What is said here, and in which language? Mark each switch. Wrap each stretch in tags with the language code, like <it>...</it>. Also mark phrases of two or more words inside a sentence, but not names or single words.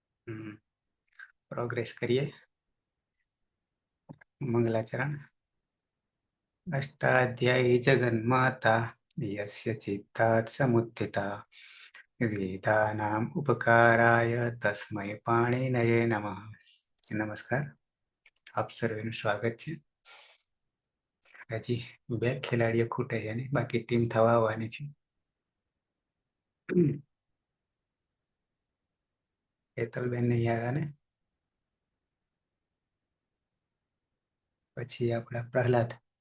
<hi>प्रोग्रेस करिए। मंगलाचरण।</hi> <sa>अष्टाध्यायी जगन्माता यस्य चित्तात् समुत्थिता वेदानाम् उपकाराय तस्मै पाणिनये नमः।</sa> <gu>નમસ્કાર, આપ સર્વેનું સ્વાગત છે। હજી બે ખેલાડીઓ ખૂટે છે ને બાકી ટીમ થવા આવવાની છે। હેતલબેન નહીં આવ્યા ને, પછી આપણા પ્રહલાદ।</gu>